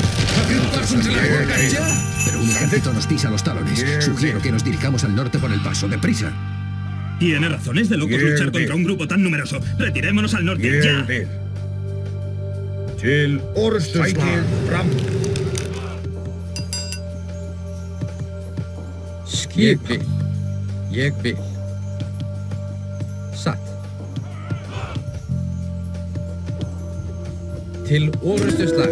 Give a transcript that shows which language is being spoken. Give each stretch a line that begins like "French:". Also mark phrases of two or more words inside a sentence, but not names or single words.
Spanish: ¡Abrid paso entre las rocas ya! Pero un ejército nos pisa los talones. Sugiero que nos dirijamos al norte por el paso. ¡Deprisa! Tiene razones de locos luchar contra un grupo tan numeroso. Retirémonos al norte,
Icelandic: Ég
Spanish: ya.
Icelandic: vil. Til orustuslag. Fram. Skipan. Ég vil. Satt. Til orustuslag.